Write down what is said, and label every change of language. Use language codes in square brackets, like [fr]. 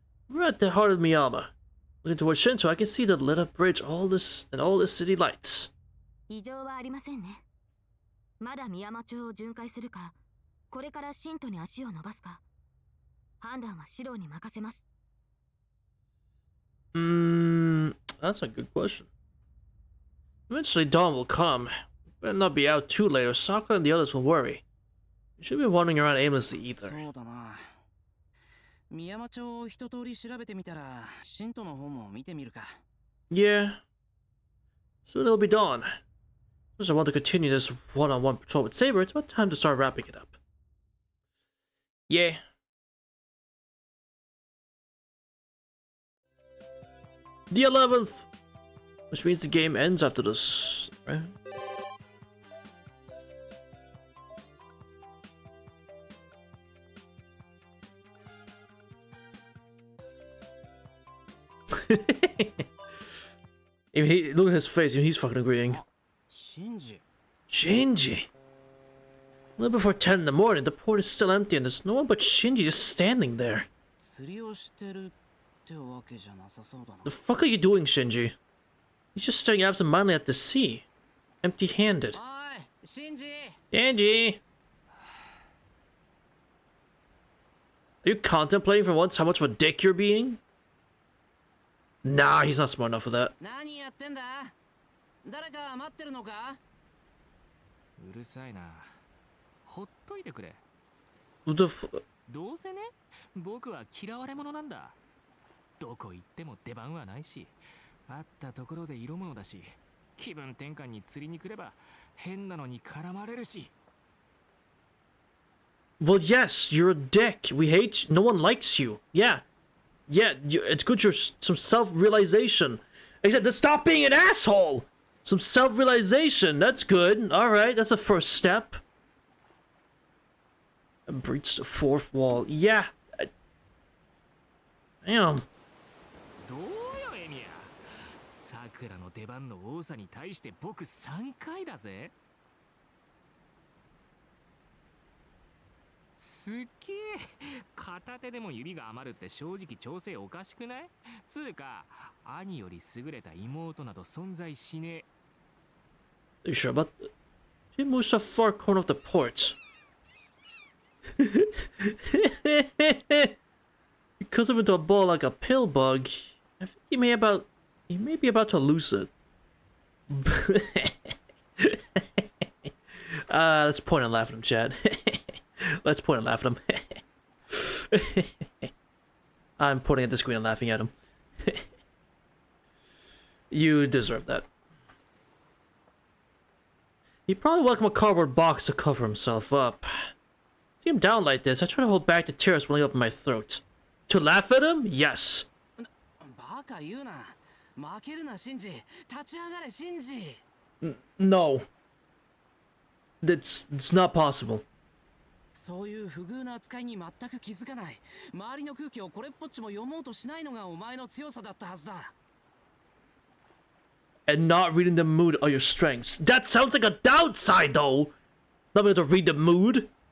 [en] We're at the heart of Miyama. Looking towards Shinto, I can see the lit up bridge, all the city lights. [ja] 異常はありませんね。まだ宮山町を巡回するか、これから新都に足を伸ばすか、判断はシローに任せます。 [en] That's a good question. Eventually dawn will come. Better not be out too late or Sakura and the others will worry. You shouldn't be wandering around aimlessly either. [ja] そうだな。宮山町を一通り調べてみたら、新都の方も見てみるか。 [en] Yeah. Soon it'll be dawn. Since I want to continue this one-on-one patrol with Saber, it's about time to start wrapping it up. Yeah. The 11th! Which means the game ends after this, right? Even look at his face, even he's fucking agreeing. Shinji. Shinji! A little before 10 in the morning, the port is still empty and there's no one but Shinji just standing there. [ja] 釣りをしてるってわけじゃなさそうだな。 [en] The fuck are you doing, Shinji? He's just staring absentmindedly at the sea. Empty-handed. [ja] おい、シンジ。 [en] Shinji! Are you contemplating for once how much of a dick you're being? Nah, he's not smart enough for that. [ja] 何やってんだ？誰か待ってるのか？うるさいな。ほっといてくれ。 [en] What the f- [ja] どうせね、僕は嫌われ者なんだ。どこ行っても出番はないし、会ったところで色物だし、気分転換に釣りに来れば変なのに絡まれるし。 [en] Well, yes, you're a dick. We hate you. No one likes you. Yeah. Yeah, it's good you're some self-realization. Except to stop being an asshole! Some self-realization. That's good. Alright, that's a first step. Breach the fourth wall. Yeah. Damn. [ja] どうよエミヤ。さくらの出番の多さに対して僕3回だぜ。すっげえ片手でも指が余るって正直調整おかしくない？つうか兄より優れた妹など存在しねえ。 [en] Are you sure about that? She moves to a far corner of the port. He cuts him into a ball like a pill bug. I think he may be about to lose it. Let's point and laugh at him, Chad. Let's point and laugh at him. I'm pointing at the screen and laughing at him. You deserve that. He probably welcomed a cardboard box to cover himself up. See him down like this, I try to hold back the tears welling up in my throat. To laugh at him? Yes. [ja] バカ言うな。負けるな、シンジ。立ち上がれ、シンジ。 [en] No. It's not possible. [ja] そういう不遇な扱いに全く気づかない。周りの空気をこれっぽっちも読もうとしないのがお前の強さだったはずだ。 [en] And not reading the mood are your strengths. That sounds like a downside, though. Not being able to read the mood.